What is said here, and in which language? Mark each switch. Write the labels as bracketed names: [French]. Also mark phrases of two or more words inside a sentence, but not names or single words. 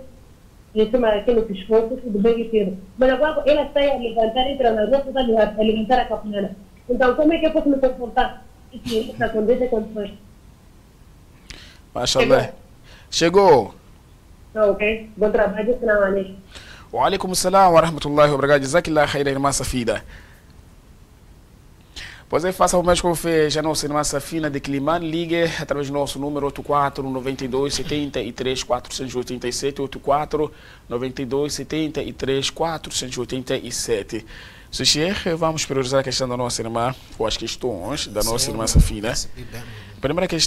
[Portuguese] Em cima daquele pescoço, tudo bem inteiro. Mas agora ela sai a levantar, entra na rua, está a levantar a capunana. Então, como é que eu posso me comportar? Isso acontece condições. Mashallah. Chegou. Ok. Bom trabalho, [Arabic] السلام عليكم. وعليكم السلام ورحمة الله وبركاته. جزاك الله خيرا, [Portuguese] irmã Safida. Pois aí, faça o mesmo como fez a nossa irmã Safina de Climane. Ligue através do nosso número 84 92 73 487, 84 92 73 487. Sheikh, vamos priorizar a questão da nossa irmã, ou as questões da nossa irmã Safina.